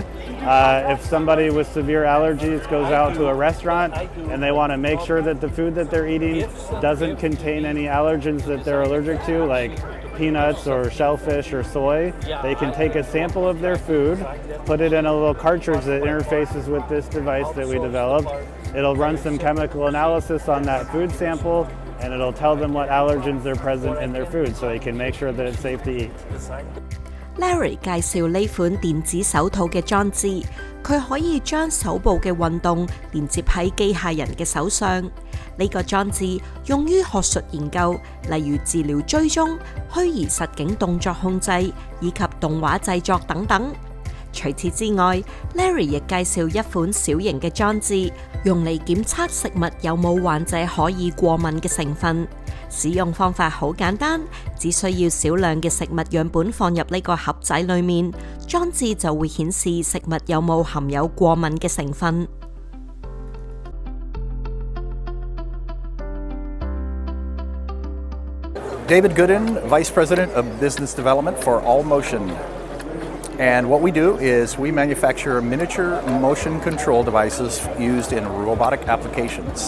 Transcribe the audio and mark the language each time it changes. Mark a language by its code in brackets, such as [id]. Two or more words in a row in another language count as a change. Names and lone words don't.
[en] If somebody with severe allergies goes out to a restaurant and they want to make sure that the food that they're eating doesn't contain any allergens that they're allergic to, like peanuts or shellfish or soy, they can take a sample of their food, put it in a little cartridge that interfaces with this device that we developed. It'll run some chemical analysis on that food sample, and it'll tell them what allergens are present in their food so they can make sure that it's safe to eat. [yue] Larry 介紹呢款電子手套嘅裝置，佢可以將手部嘅運動連接喺機械人嘅手上。呢個裝置用於學術研究，例如治療追蹤、虛擬實境動作控制以及動畫製作等等。除此之外 ，Larry 亦介紹一款小型嘅裝置，用嚟檢測食物有冇患者可以過敏嘅成分。使用方法好簡單，只需要少量嘅食物樣本放入呢個盒仔裏面，裝置就會顯示食物有冇含有過敏嘅成分。 [en] David Gooden, Vice President of Business Development for All Motion. And what we do is we manufacture miniature motion control devices used in robotic applications.